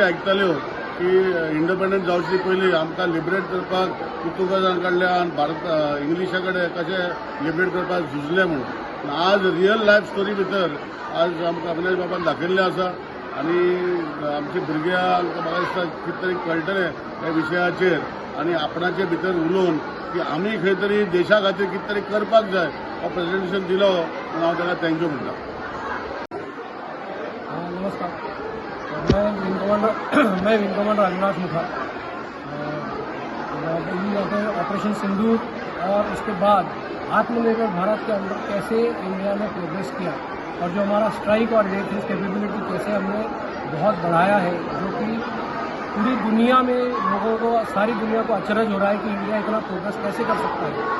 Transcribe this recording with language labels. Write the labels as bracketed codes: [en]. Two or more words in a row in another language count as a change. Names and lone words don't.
[kok] आयकताल्यो की इंडिपेंडंट जावचे पयलीं आमकां लिबरेट करपाक पुर्तुगाजां कडल्यान भारत इंग्लिशा कडेन कशें लिबरेट करपाक झुजलें म्हणून आज [en] real life story [kok] भितर आज आमकां अविनाश बाबान दाखयल्लें आसा आनी आमचे भुरग्यांक म्हाका दिसता कितें तरी कळटलें ह्या विशयाचेर आनी आपणाचे भितर उलोवन की आमी खंय तरी देशा खातीर कितें तरी करपाक जाय हो प्रेजेंटेशन दिलो म्हणून हांव ताका थँक्यू म्हणटा. [hi] नमस्कार, मैं विंग कमांडर अविनाश मुखा. ऑपरेशन सिंदूर और उसके बाद आत्मनिर्भर भारत के अंदर कैसे इंडिया ने प्रोग्रेस किया और जो हमारा स्ट्राइक और [en] defence capability [hi] कैसे हमने बहुत बढ़ाया है, जो कि पूरी दुनिया में लोगों को, सारी दुनिया को अचरज हो रहा है कि इंडिया इतना प्रोग्रेस कैसे कर सकता है.